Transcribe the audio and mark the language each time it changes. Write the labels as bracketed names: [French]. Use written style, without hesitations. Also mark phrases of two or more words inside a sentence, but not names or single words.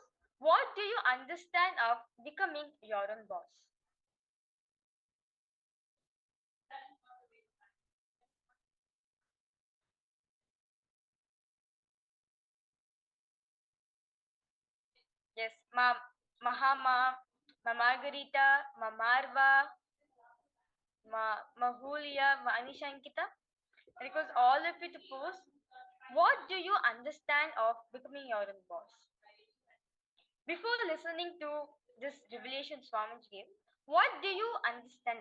[English] What do you understand of becoming your own boss? Yes, Ma Mahama, Ma Margarita, Ma Marva, Ma Mahulia, Ma Anishankita. I request all of you to post. What do you understand of becoming your own boss? Before listening to this revelation Swamiji gave, what do you understand?